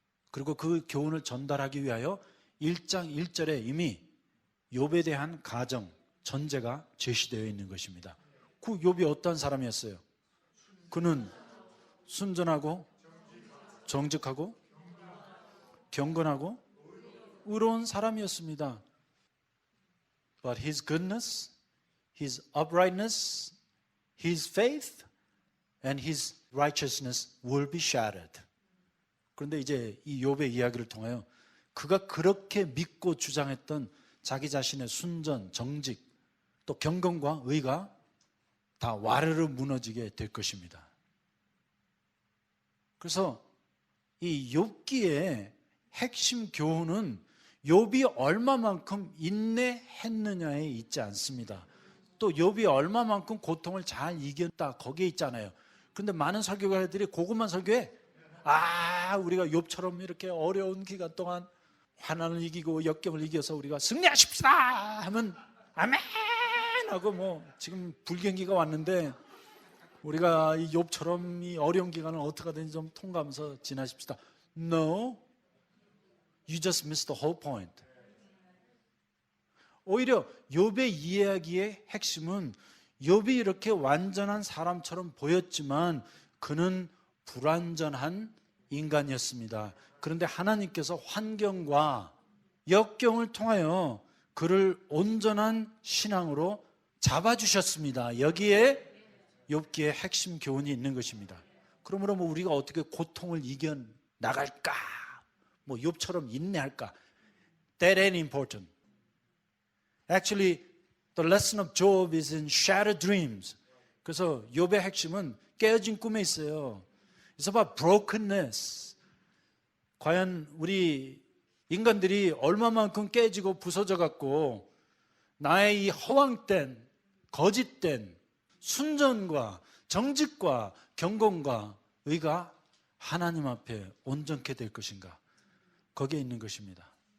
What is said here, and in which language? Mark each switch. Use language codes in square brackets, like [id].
[ko] 그리고 그 교훈을 전달하기 위하여 1장 1절에 이미 욥에 대한 가정, 전제가 제시되어 있는 것입니다. 그 욥이 어떤 사람이었어요? 그는 순전하고 정직하고 경건하고 의로운 사람이었습니다. [en] But his goodness, his uprightness, his faith, and his righteousness will be shattered. [ko] 그런데 이제 이 욥의 이야기를 통하여 그가 그렇게 믿고 주장했던 자기 자신의 순전, 정직, 또 경건과 의가 다 와르르 무너지게 될 것입니다. 그래서 이 욥기의 핵심 교훈은 욥이 얼마만큼 인내했느냐에 있지 않습니다. 또 욥이 얼마만큼 고통을 잘 이겼다, 거기에 있잖아요. 그런데 많은 설교가들이 그것만 설교해. 우리가 욥처럼 이렇게 어려운 기간 동안 환난을 이기고 역경을 이겨서 우리가 승리하십시다 하면 아멘 하고, 지금 불경기가 왔는데 우리가 이 욥처럼 이 어려운 기간을 어떻게든지 좀 통과하면서 지나십시다. [en] No, you just missed the whole point. [ko] 오히려 욥의 이야기의 핵심은 욥이 이렇게 완전한 사람처럼 보였지만 그는 불완전한 인간이었습니다. 그런데 하나님께서 환경과 역경을 통하여 그를 온전한 신앙으로 잡아주셨습니다. 여기에 욥기의 핵심 교훈이 있는 것입니다. 그러므로 뭐 우리가 어떻게 고통을 이겨나갈까? 뭐 욥처럼 인내할까? [en] That ain't important. Actually, the lesson of Job is in shattered dreams. [ko] 그래서 욥의 핵심은 깨어진 꿈에 있어요. [en] It's about brokenness. [ko] 과연 우리 인간들이 얼마만큼 깨지고 부서져 갖고 나의 이 허황된, 거짓된 순전과 정직과 경건과 의가 하나님 앞에 온전케 될 것인가? 거기에 있는 것입니다.